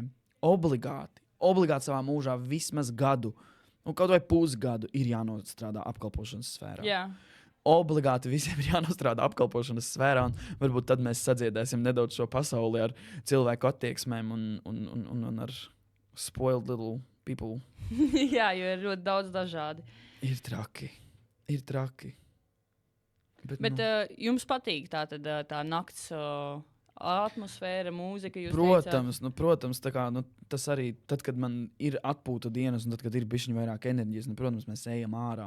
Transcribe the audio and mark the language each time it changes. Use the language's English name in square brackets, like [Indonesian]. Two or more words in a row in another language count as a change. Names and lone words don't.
[Latvian] Obligāti savā mūžā vismaz gadu, un kaut vai pusgadu ir jānostrādā apkalpošanas sfērā. Jā. Obligāti visiem ir jānostrādā apkalpošanas sfērā, un varbūt tad mēs sadziedēsim nedaudz šo pasauli ar cilvēku attieksmēm un ar [English] spoiled little people. [Latvian] Jā, jo ir ļoti daudz dažādi. Ir traki. Bet jums patīk tā nakts atmosfēra, mūzika? Protams, tā kā, tas arī tad, kad man ir atpūta dienas, un tad, kad ir bišķiņ vairāk enerģijas, protams, mēs ejam ārā.